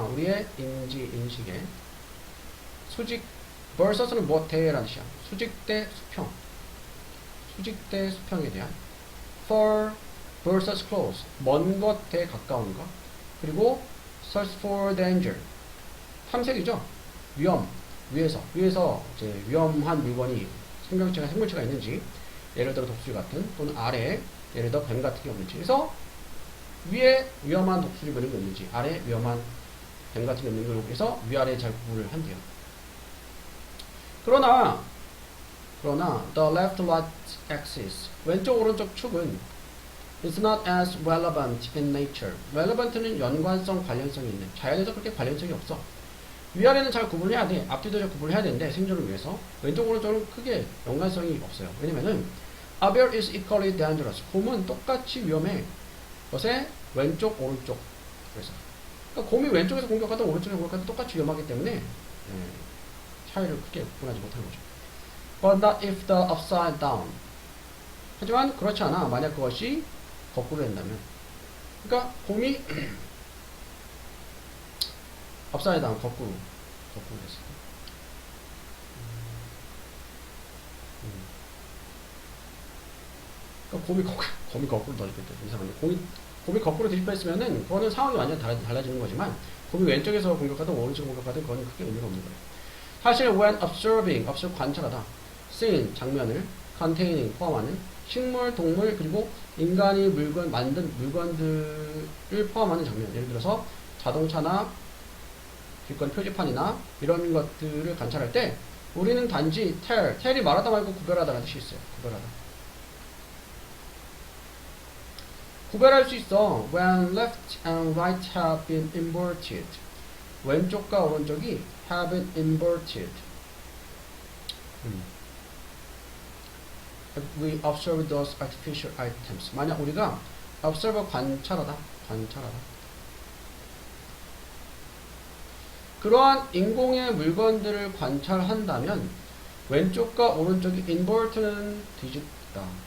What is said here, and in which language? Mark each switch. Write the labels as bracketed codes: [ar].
[ko] 우리의 인식에. 수직 versus는 뭐 대라는 뜻이야. 수직 대 수평. 수직 대 수평에 대한 [en] far versus close. [ko] 먼 것 대 가까운 것. 그리고 [en] search for danger. [ko] 탐색이죠. 위에서 이제 위험한 물건이 생물체가 있는지, 예를 들어 독수리 같은, 또는 아래에 예를 들어 뱀 같은 게 없는지. 그래서 위에 위험한 독수리 그런 게 없는지, 아래 위험한 뱀 같은 게 없는지, 그래서 위아래 잘 구분을 한대요. 그러나 [en] the left right axis [ko] 왼쪽 오른쪽 축은 [en] is not as relevant in nature. [ko] relevant는 연관성, 관련성이 있는. 자연에서 그렇게 관련성이 없어. 위아래는 잘 구분해야 돼. 앞뒤도 잘 구분해야 되는데 생존을 위해서 왼쪽 오른쪽은 크게 연관성이 없어요. 왜냐면은 [en] a bear is equally dangerous. [ko] 곰은 똑같이 위험해. 것에 왼쪽 오른쪽. 그래서 그러니까 곰이 왼쪽에서 공격하든 오른쪽에서 공격하든 똑같이 위험하기 때문에 차이를 크게 구분하지 못하는 거죠. [en] But not if the upside down. [ko] 하지만 그렇지 않아. 만약 그것이 거꾸로 된다면. 그러니까 곰이 upside down 거꾸로 됐을 때. 그러니까 곰이 거꾸로 던졌겠다. 이상한데 곰이 거꾸로 뒤집혔으면은 그거는 상황이 완전히 달라지는 거지만 곰이 왼쪽에서 공격하든 오른쪽에서 공격하든 그건 크게 의미가 없는 거예요. 사실 when observe 관찰하다, seen 장면을, containing 포함하는 식물, 동물 그리고 인간이 만든 물건들을 포함하는 장면. 예를 들어서 자동차나 길거리 표지판이나 이런 것들을 관찰할 때 우리는 단지 tell이 말하다 말고 구별하다라는 뜻이 있어요. 구별할 수 있어. [en] When left and right have been inverted. [ko] 왼쪽과 오른쪽이 [en] have been inverted. We observe those artificial items. [ko] 만약 우리가 observe 관찰하다. 그러한 인공의 물건들을 관찰한다면 왼쪽과 오른쪽이 invert는 뒤집다.